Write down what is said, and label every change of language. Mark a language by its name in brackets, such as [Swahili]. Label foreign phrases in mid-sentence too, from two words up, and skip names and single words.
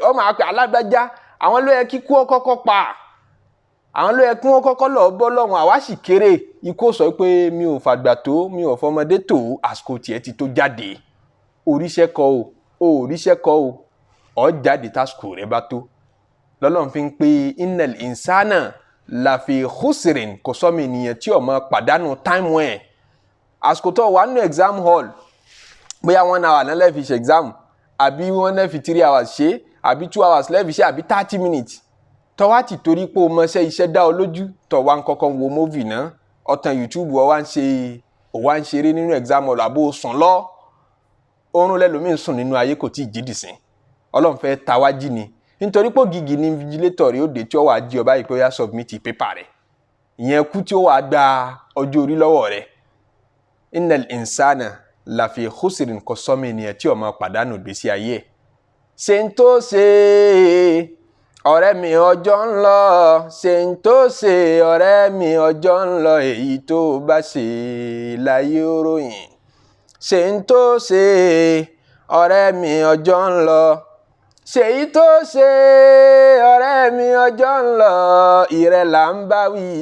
[Yoruba] Ó máa pẹ́ alágbájá, àwọn ló yẹ kí kú ó kọ́kọ́ pa, àwọn ló yẹ kí wọ́n kọ́kọ́ lọ bọ́ lọ́wọ́. Àwa sì kéré, ikú sọ pé mi ò fàgbà tó, mi ò fọmọdé tó, àsìkò tiẹ̀ ti tó jáde. Oríṣẹ́ kọ́ o, oríṣẹ́ kọ́ o, ọ jáde tásìkò rẹ̀ bá tó. Lọ́lọ́run fi ń pé [Arabic] إن الإنسان لفي خسر, [Yoruba] kò sọ́mi ènìyàn tí ó máa pàdánù táìmù ẹ̀. Àsìkò tó wà nínú [English] exam hall, [Yoruba] bóyá 1 hour náà lẹ́fi ṣe exam, àbí wọ́n lẹ́fi 3 hours ṣe, àbí 2 hours lẹ́fi ṣe, àbí 30 minutes. Tó wá ti torí pé o mọṣẹ́ iṣẹ́ dá ọ lójú, tó wá ń kọ́kọ́ wo movie náà, ọ̀tàn YouTube ó wá ń ṣeré nínú [English] exam hall, [Yoruba] àbó sùn lọ. Oorun lẹ́lòmíì sùn nínú ayé kò tí ì jí dìsín. Ọlọ́run fẹ́ ta wá jí ni. Nítorí pé gígì ní invigilator rẹ̀ ó dé tí ó wà jí ọba yìí pé ó yá [English] submit paper [Yoruba] rẹ̀. Ìyẹn kú tí ó wà gba ọjọ́ orí lọ́wọ́ rẹ̀. [Arabic] إن الإنسان لفي خسر, [Yoruba] kò sọ́mi ènìyàn tí ó máa pàdánù ìgbésí ayé ẹ̀. Ṣe ń tó ṣe ọ̀rẹ́ mi ọjọ́ ń lọ, ṣe ń tó ṣe ọ̀rẹ́ mi ọjọ́ ń lọ, èyí tó bá ṣe láyé ó ròyìn. Ṣe ń tó ṣe ọ̀rẹ́ mi ọjọ́ ń lọ, ṣe èyí tó ṣe ọ̀rẹ́ mi ọjọ́ ń lọ, ìrẹ̀ là ń bá wí.